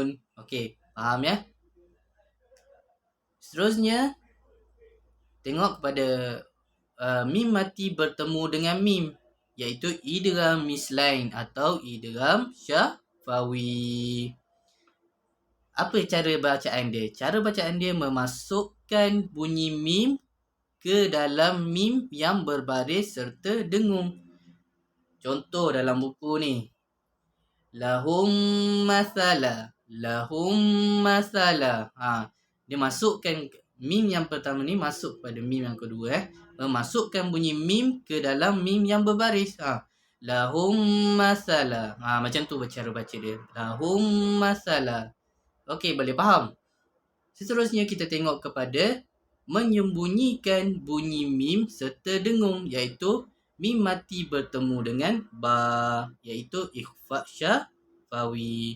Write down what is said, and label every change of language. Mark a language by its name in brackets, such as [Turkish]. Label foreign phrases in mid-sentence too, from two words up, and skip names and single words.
[Malay] Okey, faham Seterusnya tengok kepada mim mati bertemu dengan mim, iaitu idgham mislain atau idgham syafawi. Apa cara bacaan dia? Cara bacaan dia memasukkan bunyi mim ke dalam mim yang berbaris serta dengung. Contoh dalam buku ni. [Arabic] لهم مثلا. لهم مثلا. [Malay] Dia masukkan mim yang pertama ni masuk pada mim yang kedua. Memasukkan bunyi mim ke dalam mim yang berbaris. [Arabic] لهم مثلا. [Malay] Macam tu cara baca dia. [Arabic] لهم مثلا. [Malay] Okey, boleh faham? Seterusnya kita tengok kepada menyembunyikan bunyi mim serta dengung, iaitu mim mati bertemu dengan ba, iaitu ikhfa syafawi.